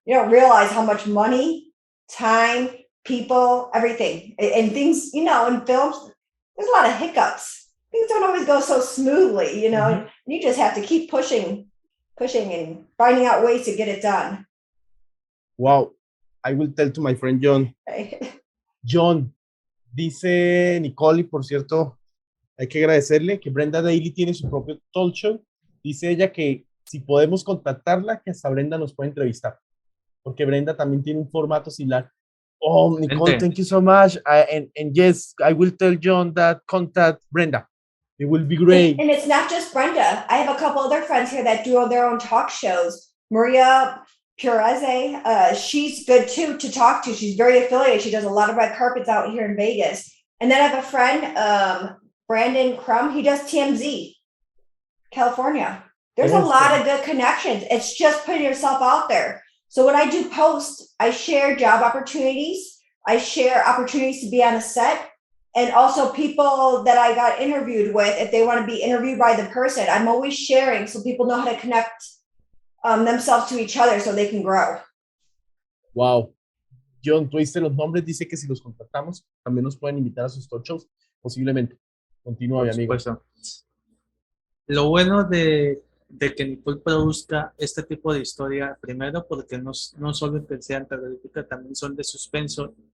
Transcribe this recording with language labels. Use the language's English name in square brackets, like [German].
[English] You don't realize how much money, time, people, everything, and things, in films, there's a lot of hiccups. Things don't always go so smoothly, and you just have to keep pushing and finding out ways to get it done. Wow. I will tell to my friend Jhon. [Spanish] Jhon, dice Nicole, y por cierto, hay que agradecerle que Brenda Daly tiene su propio talk show. Dice ella que si podemos contactarla, que hasta Brenda nos puede entrevistar, porque Brenda también tiene un formato similar. [English] Oh, Nicole, thank you so much. And yes, I will tell Jhon that contact Brenda. It will be great. And it's not just Brenda. I have a couple other friends here that do their own talk shows. Maria Pureze, she's good too to talk to. She's very affiliated. She does a lot of red carpets out here in Vegas. And then I have a friend, Brandon Crum. He does TMZ, California. There's a lot of good connections. It's just putting yourself out there. So when I do posts, I share job opportunities. I share opportunities to be on a set, and also people that I got interviewed with, if they want to be interviewed by the person. I'm always sharing so people know how to connect themselves to each other so they can grow. Wow. [Spanish] Jhon, tú diste los nombres, dice que si los contactamos, también nos pueden invitar a sus talk shows, posiblemente. Continúa, mi amigo. Lo bueno de que Nicole produzca este tipo de historia, primero porque no solo que sean terroríficas, también son de suspenso.